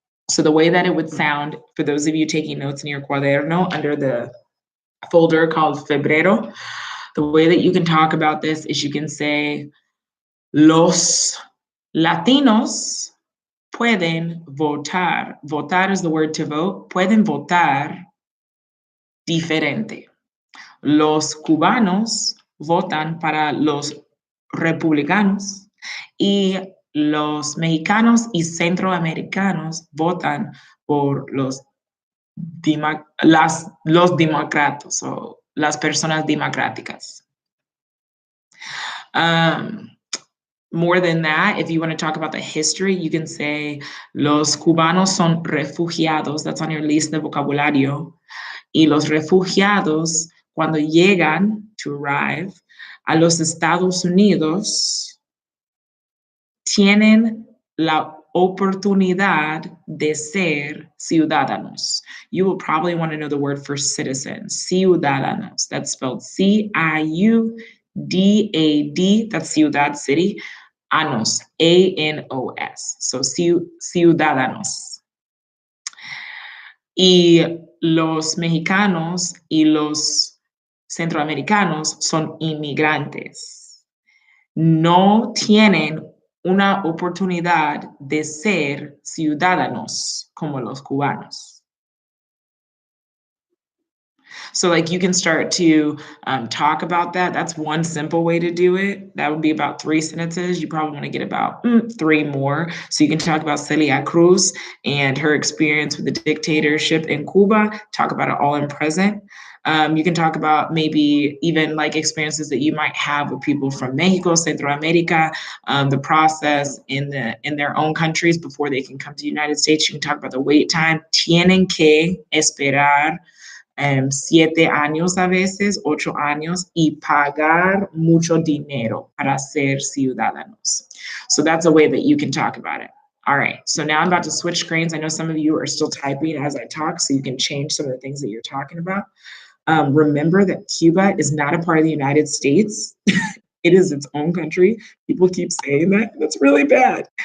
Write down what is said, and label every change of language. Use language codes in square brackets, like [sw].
[en] So the way that it would sound, for those of you taking notes in your cuaderno under the folder called febrero, the way that you can talk about this is you can say, [es] los Latinos pueden votar. [en] Votar is the word to vote. [es] Pueden votar diferente. Los cubanos votan para los republicanos y los mexicanos y centroamericanos votan por los demócratas o las personas democráticas. [en] More than that, if you want to talk about the history, you can say [es] los cubanos son refugiados. [en] That's on your list [es] de vocabulario. Y los refugiados, cuando llegan, [en] to arrive, [es] a los Estados Unidos, tienen la oportunidad de ser ciudadanos. [en] You will probably want to know the word for citizens, ciudadanos. That's spelled C-I-U-D-A-D, that's ciudad, city, anos, A-N-O-S, so ciudadanos. [es] Y los mexicanos y los centroamericanos son inmigrantes. No tienen una oportunidad de ser ciudadanos como los cubanos. [en] So like you can start to talk about that. That's one simple way to do it. That would be about 3 sentences. You probably want to get about 3 more. So you can talk about Celia Cruz and her experience with the dictatorship in Cuba, talk about it all in present. You can talk about maybe even like experiences that you might have with people from Mexico, Central America, the process in their own countries before they can come to the United States. You can talk about the wait time. [es] Tienen que esperar 7 años a veces, 8 años, y pagar mucho dinero para ser ciudadanos. [en] So that's a way that you can talk about it. All right, so now I'm about to switch screens. I know some of you are still typing as I talk, so you can change some of the things that you're talking about. Remember that Cuba is not a part of the United States. It is its own country. People keep saying that. That's really bad.